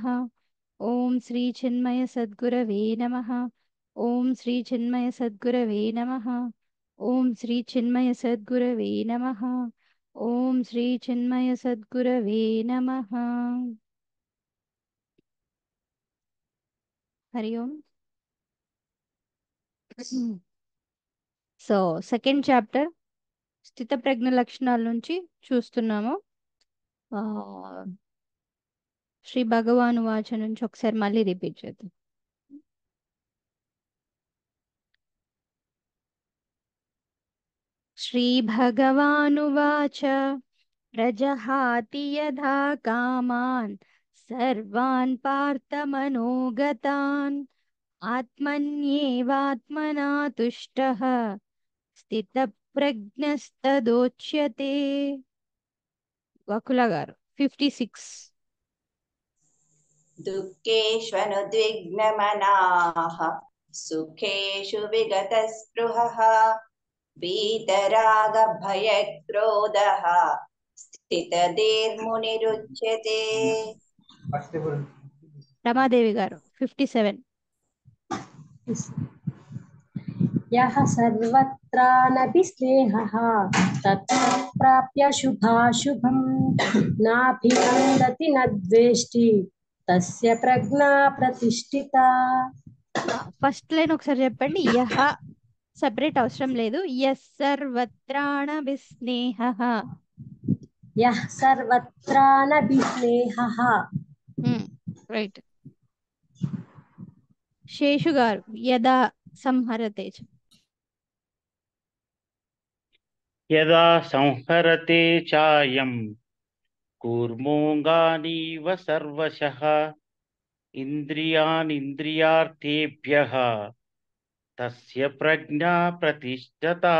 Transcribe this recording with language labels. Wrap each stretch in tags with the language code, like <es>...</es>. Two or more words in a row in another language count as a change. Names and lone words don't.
<sa>ओम श्री चिन्मय सद्गुरवे नमः। ओम श्री चिन्मय सद्गुरवे नमः। ओम श्री चिन्मय सद्गुरवे नमः। ओम श्री चिन्मय सद्गुरवे नमः। हरि ओम।</sa> <en>So second chapter</en> <te>స్థిత ప్రజ్ఞ లక్షణాల నుంచి చూస్తున్నాము. ఆ, శ్రీ భగవాను వాచ నుంచి ఒకసారి మళ్ళీ రిపీట్ చేద్దాం.</te> <sa>శ్రీ భగవానువాచ ప్రజహాతి యథా కామాన్ సర్వాన్ పార్థమనోగతాన్ ఆత్మన్యేవాత్మనా తుష్టః స్థితప్రజ్ఞస్తదోచ్యతే.</sa> <te>వకుల గారు 56.</te> <sa>दुःखेष्वनुद्विग्नमनाः सुखेषु विगतस्पृहः वीतरागभयक्रोधः स्थितधीर्मुनिरुच्यते.</sa> <te>రమాదేవి గారు 57.</te> <sa>यः सर्वत्रानपि स्नेहः तत्प्राप्य शुभाशुभं नाभिनन्दति न द्वेष्टि तस्य प्रज्ञा प्रतिष्ठिता.</sa> <en>first line</en> <te>ఒకసారి చెప్పండి. యహ సెపరేట్ అవసరం లేదు.</te> <sa>యస్ సర్వత్రాణ విస్నేహ. यः सर्वत्रानपि स्नेहः.</sa> <te>రైట్. శేషు గారు</te> <sa>యదా సంహరతే చ. యదా సంహరతే చాయం కూర్మోంగానీవ సర్వశః ఇంద్రియాణింద్రియార్థేభ్యః తస్య ప్రజ్ఞా ప్రతిష్ఠత.</sa>